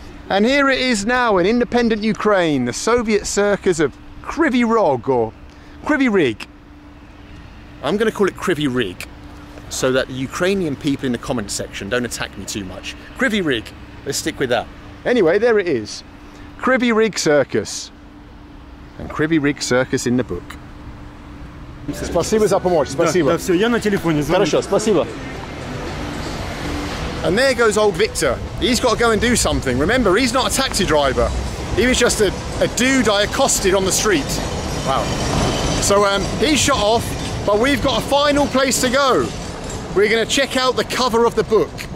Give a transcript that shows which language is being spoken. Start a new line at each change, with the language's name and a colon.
English: And here it is now in independent Ukraine, the Soviet circus of Kryvyi Rih or Kryvyi Rig. I'm going to call it Kryvyi Rig so that the Ukrainian people in the comment section don't attack me too much. Kryvyi Rig, let's stick with that. Anyway, there it is. Kryvyi Rig Circus. And Kryvyi Rig Circus in the book.
Russian: Спасибо за помощь, спасибо. Да, все, я на телефоне звоню. Хорошо, спасибо.
English: And there goes old Victor. He's got to go and do something. Remember, he's not a taxi driver. He was just a dude I accosted on the street. Wow. So he's shot off, but we've got a final place to go. We're going to check out the cover of the book.